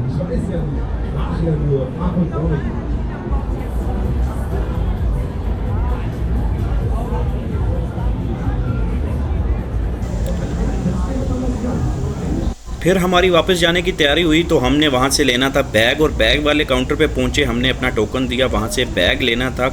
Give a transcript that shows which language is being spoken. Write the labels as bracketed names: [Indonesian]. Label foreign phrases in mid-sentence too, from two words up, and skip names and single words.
[German] Ich weiß ja nicht. Ach ja nur, mach und auch nicht. [Hindi] फिर हमारी वापस जाने की तैयारी हुई तो हमने वहाँ से लेना था बैग, और बैग वाले काउंटर पे पहुँचे, हमने अपना टोकन दिया, वहाँ से बैग लेना था।